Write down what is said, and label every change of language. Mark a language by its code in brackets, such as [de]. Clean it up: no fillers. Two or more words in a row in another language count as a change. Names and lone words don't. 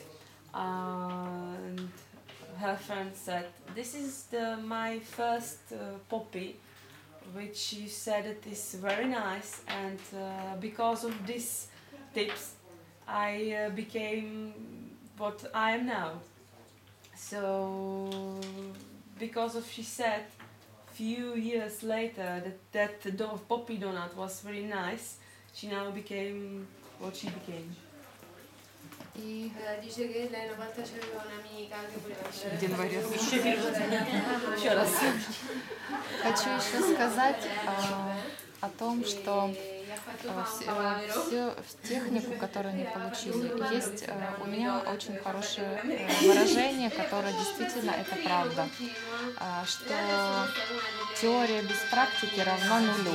[en] And her friend said, this is my first poppy, which she said it is very nice, and because of these tips I became what I am now. So because of, she said, few years later that the poppy donut was very nice, she now became what she became. [ru] И [it] Dice che lei una volta c'aveva un'amica che voleva [ru] Еще раз. хочу еще сказать о том, что всю технику, которую они получили, есть у меня очень хорошее выражение, которое действительно это правда, что теория без практики равна нулю.